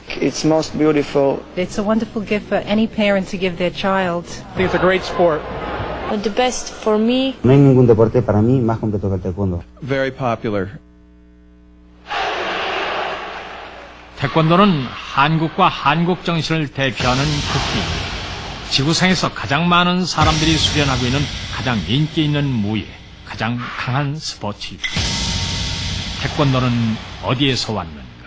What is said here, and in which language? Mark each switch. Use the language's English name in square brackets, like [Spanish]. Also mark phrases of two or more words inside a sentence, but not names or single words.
[English] It's most beautiful. It's a wonderful gift for any parent to give their child. I think it's a great sport. But the best for me. [Spanish] No hay ningún deporte para mí más completo que el taekwondo. [English] Very popular. [Korean] 태권도는 한국과 한국 정신을 대표하는 국기. 지구상에서 가장 많은 사람들이 수련하고 있는 가장 인기 있는 무예, 가장 강한 스포츠이다. 태권도는 어디에서 왔는가?